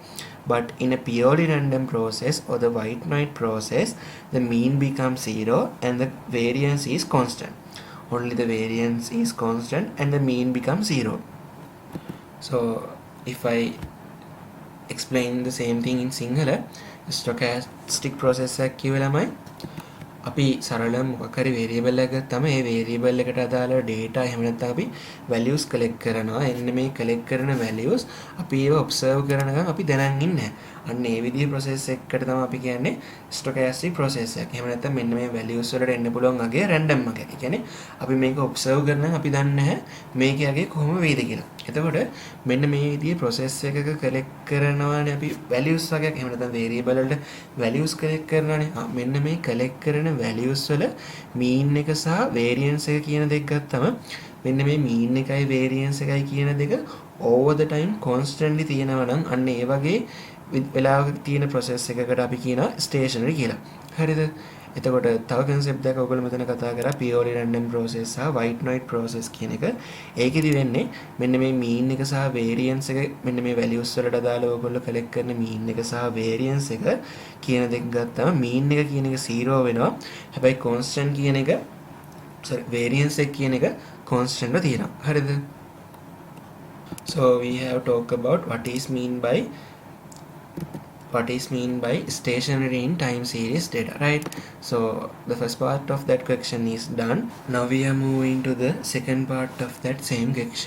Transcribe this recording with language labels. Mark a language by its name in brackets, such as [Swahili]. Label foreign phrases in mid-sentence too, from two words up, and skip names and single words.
[English] But in a purely random process or the white noise process, the mean becomes 0 and the variance is constant. Only the variance is constant and the mean becomes 0. So if I explain the same thing in Sinhala, stochastic process [Sinhala] එකක් කියවලමයි අපි සරල මොකක් හරි variable එකක් ගත්තම ඒ variable එකට අදාළ data එහෙම නැත්නම් අපි [English] values collect [Sinhala] කරනවා. එන්න මේ collect කරන values අපි ඒව observe කරනකම් අපි දැනන් ඉන්නේ නැහැ. අන්න ඒ විදිහේ process එකකට තමයි අපි කියන්නේ [English] stochastic process [Sinhala] එකක්. එහෙම නැත්නම් මෙන්න මේ values වලට එන්න පුළුවන් අගේ random අගයක්. ඒ කියන්නේ අපි මේක observe කරනකම් අපි දන්නේ නැහැ මේකේ අගේ කොහොම වේද කියලා. එතකොට මෙන්න මේ විදිහේ process එකක collect කරනවානේ අපි values වගේක්. එහෙම නැත්නම් variable වලට [English] values collect [Sinhala] කරනවානේ. මෙන්න මේ collect කරන values වල mean එක සහ variance එක කියන දෙක ගත්තම මෙන්න මේ mean එකයි variance එකයි කියන දෙක [English] over the time constantly [Sinhala] තියෙනවා නම් අන්න ඒ වගේ වෙලාවක තියෙන process එකකට අපි කියනවා stationary කියලා. හරිද? එතකොට තව concept එකක් ඔයගොල්ලෝ මෙතන කතා කරා [English] purely random process [Sinhala] සහ [English] white noise process [Sinhala] කියන එක. ඒකෙදි වෙන්නේ මෙන්න මේ mean එක සහ variance එක මෙන්න මේ values වලට අදාළව ඔයගොල්ලෝ collect කරන mean එක සහ variance එක කියන දෙක ගත්තාම mean එක කියන එක 0 වෙනවා. හැබැයි constant කියන එක variance එක කියන එක constant ව තියෙනවා. හරිද? [English] So we have talked about what is mean by stationary in time series data, right? So the first part of that question is done. Now we are moving to the second part of that same question.